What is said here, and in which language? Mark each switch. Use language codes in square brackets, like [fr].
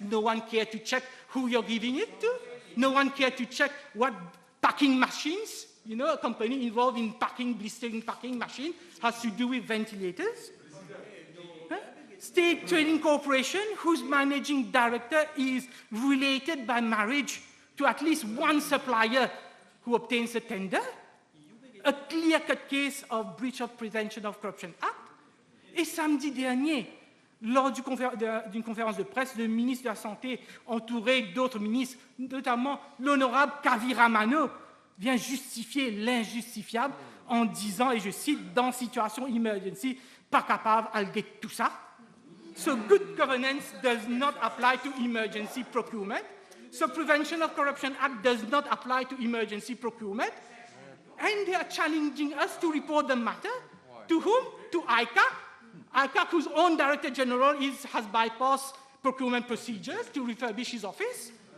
[en] No one cared to check who you're giving it to? No one cared to check what packing machines, a company involved in packing, blistering packing machine, has to do with ventilators? State Trading Corporation, whose managing director is related by marriage to at least one supplier who obtains a tender? A clear-cut case of breach of Prevention of Corruption Act. [fr] Et samedi dernier, lors d'une conférence de presse, le ministre de la Santé, entouré d'autres ministres, notamment l'honorable Kaviramano, vient justifier l'injustifiable en disant, et je cite, « dans situation emergency, pas capable de tout ça ». [en] So good governance does not apply to emergency procurement. So Prevention of Corruption Act does not apply to emergency procurement. And they are challenging us to report the matter. To whom? To ICAC, whose own Director General has bypassed procurement procedures to refurbish his office.